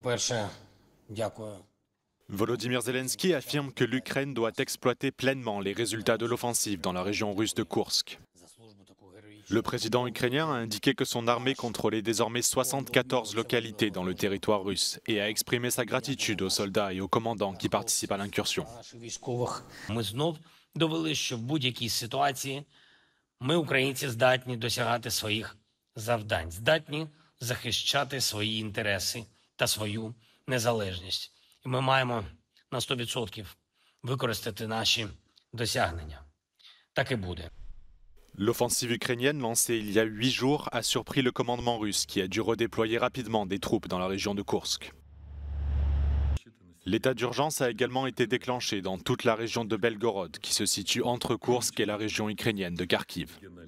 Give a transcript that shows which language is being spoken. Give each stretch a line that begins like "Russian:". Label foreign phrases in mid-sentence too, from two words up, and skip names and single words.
Ukrainian: Перше, дякую.
French: Volodymyr Zelensky affirme que l'Ukraine doit exploiter pleinement les résultats de l'offensive dans la région russe de Koursk. Le président ukrainien a indiqué que son armée contrôlait désormais 74 localités dans le territoire russe et a exprimé sa gratitude aux soldats et aux commandants qui participent à l'incursion.
Ukrainian: Ми знов довели, що в будь-якій ситуації ми, українці, здатні досягати своїх завдань, здатні захищати свої інтереси та свою незалежність. І ми маємо на 100% використати наші досягнення. Так і буде.
French: L'offensive ukrainienne lancée il y a 8 jours a surpris le commandement russe qui a dû redéployer rapidement des troupes dans la région de Koursk. L'état d'urgence a également été déclenché dans toute la région de Belgorod qui se situe entre Koursk et la région ukrainienne de Kharkiv.